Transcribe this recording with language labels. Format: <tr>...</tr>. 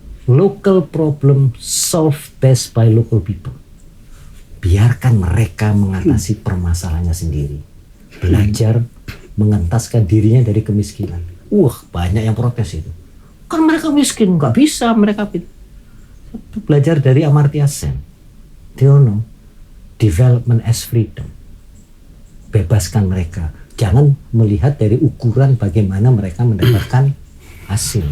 <en>Local problem solved best by local people.</en> <id>Biarkan mereka mengatasi permasalahannya sendiri. Belajar mengentaskan dirinya dari kemiskinan. Banyak yang protes itu. Kan mereka miskin, nggak bisa mereka. Belajar dari Amartya Sen.</id> <en>Theono, development as freedom.</en> <id>Bebaskan mereka. Jangan melihat dari ukuran bagaimana mereka mendapatkan hasil.</id>